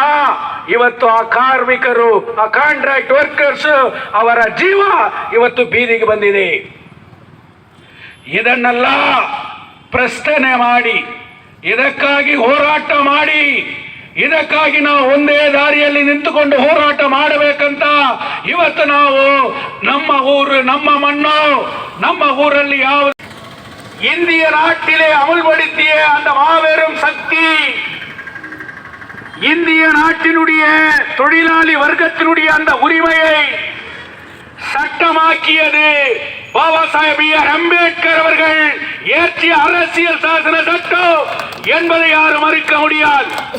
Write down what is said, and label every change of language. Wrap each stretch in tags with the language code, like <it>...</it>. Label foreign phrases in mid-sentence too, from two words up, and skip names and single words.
<kn>ಇವತ್ತು ಆ ಕಾರ್ಮಿಕರು, ಆ</kn> <en>contract workers</en> <kn>ಅವರ ಜೀವ ಇವತ್ತು ಬೀದಿಗೆ ಬಂದಿದೆ. ಇದನ್ನೆಲ್ಲ ಪ್ರಶ್ನೆ ಮಾಡಿ, ಇದಕ್ಕಾಗಿ ಹೋರಾಟ ಮಾಡಿ, ಇದಕ್ಕಾಗಿ ನಾವು ಒಂದೇ ದಾರಿಯಲ್ಲಿ ನಿಂತುಕೊಂಡು ಹೋರಾಟ ಮಾಡಬೇಕಂತ ಇವತ್ತು ನಾವು ನಮ್ಮ ಊರು, ನಮ್ಮ</kn> <ta>மண்ணு, நம்ம ஊரில் யாவது இந்திய நாட்டிலே அமுல்படுத்திய அந்த மாபெரும் சக்தி, இந்திய நாட்டினுடைய தொழிலாளி வர்க்கத்தினுடைய அந்த உரிமையை சட்டமாக்கியது பாபா சாஹேப் அம்பேத்கர் அவர்கள் இயற்றிய அரசியல் சாசன சட்டம் என்பதை யாரும் மறுக்க முடியாது.</ta>